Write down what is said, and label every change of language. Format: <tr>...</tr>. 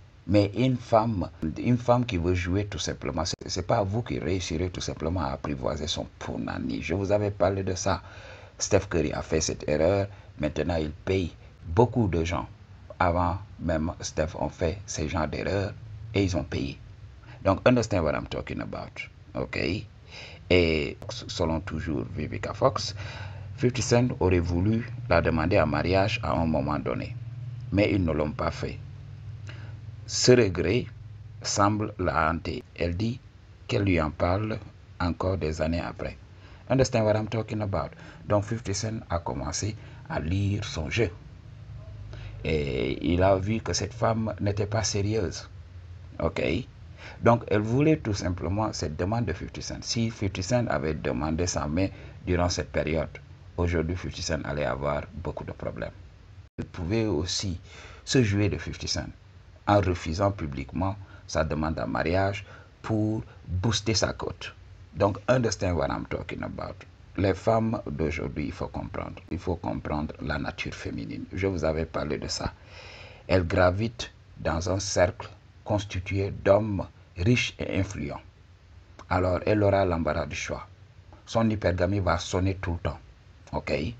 <fr>Mais une femme qui veut jouer tout simplement, c'est pas vous qui réussirez tout simplement à apprivoiser son punani. Je vous avais parlé de ça. Steph Curry a fait cette erreur. Maintenant, il paye. Beaucoup de gens, avant même Steph, ont fait ces genres d'erreurs et ils ont payé.</fr> <en>Donc, understand what I'm talking about.</en> <fr>OK? Et selon toujours Vivica Fox, 50 Cent aurait voulu la demander en mariage à un moment donné. Mais ils ne l'ont pas fait. Ce regret semble la hanter. Elle dit qu'elle lui en parle encore des années après.</fr> <en>Understand what I'm talking about?</en> <fr>Donc 50 Cent a commencé à lire son jeu. Et il a vu que cette femme n'était pas sérieuse. Ok? Donc elle voulait tout simplement cette demande de 50 Cent. Si 50 Cent avait demandé sa main durant cette période, aujourd'hui 50 Cent allait avoir beaucoup de problèmes. Elle pouvait aussi se jouer de 50 Cent en refusant publiquement sa demande en mariage pour booster sa cote.</fr> <en>Donc, understand what I'm talking about.</en> <fr>Les femmes d'aujourd'hui, il faut comprendre la nature féminine. Je vous avais parlé de ça. Elles gravitent dans un cercle constitué d'hommes riches et influents. Alors, elle aura l'embarras du choix. Son hypergamie va sonner tout le temps. Ok?</fr>